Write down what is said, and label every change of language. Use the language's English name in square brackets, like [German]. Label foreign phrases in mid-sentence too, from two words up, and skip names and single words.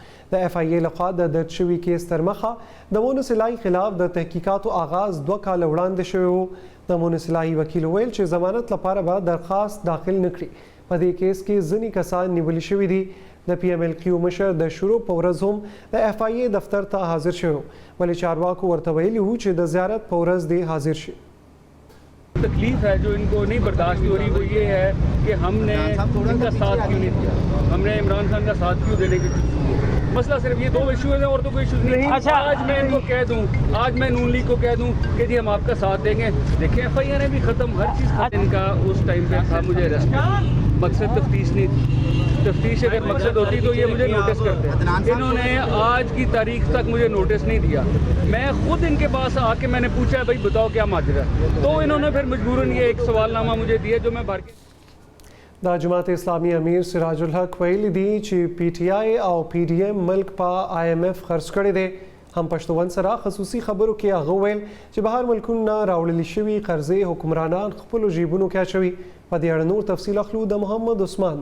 [Pashto] د اف آی ای لخوا د درج شوي کیس تر مخه د مونس الهی خلاف د تحقیقاتو آغاز 2 کال وړاندې شوی و. د مونس الهی وکیل ویل چې ضمانت لپاره به درخواست داخل نکړي. په دې کیس کې ځینې کسان نیولي شوي دي. د پی ایم ایل کیو مشر د شروع په ورځ هم د اف آی ای دفتر ته حاضر شوی ولې چارواکو ورته ویلي وو چې د زیارت په ورځ دې حاضر شي. [Urdu] تکلیف ہے جو ان کو نہیں برداشت ہو رہی وہ یہ ہے کہ ہم نے ان کا ساتھ کیوں نہیں دیا، ہم نے عمران خان کا ساتھ کیوں دینے کی مسئلہ صرف یہ 2 ایشو ہے اور تو کوئی ایشو نہیں. اچھا آج میں ان کو کہہ دوں، آج میں نون لیگ کو کہہ دوں کہ جی ہم آپ کا ساتھ دیں گے، دیکھیے ایف آئی آر ہے بھی ختم، ہر چیز ان کا اس ٹائم پے تھا مجھے اریسٹ، مقصد تفتیش نہیں تھی. تفتیش اگر مقصد ہوتی تو یہ مجھے نوٹس کرتے. انہوں نے آج کی تاریخ تک مجھے نوٹس نہیں دیا۔ میں خود ان کے پاس آ کے میں نے پوچھا بھائی بتاؤ کیا ماجرا ہے، تو انہوں نے پھر مجبوراً یہ ایک سوالنامہ مجھے دیا جو میں بھر کے [Pashto] د جماعت اسلامي امیر سراج الحق ویلي دي چې پی ټی آی او پی ډی ایم ملک په آی ایم ایف خرڅ کړی دی. هم پښتون سره خصوصي خبرو کې هغه ویل چې بهر ملکونو نه راوړل شوي قرضې حکمرانان خپل جیبونو کې اچوي. په دې اړه نور تفصیل اخلو د محمد عثمان.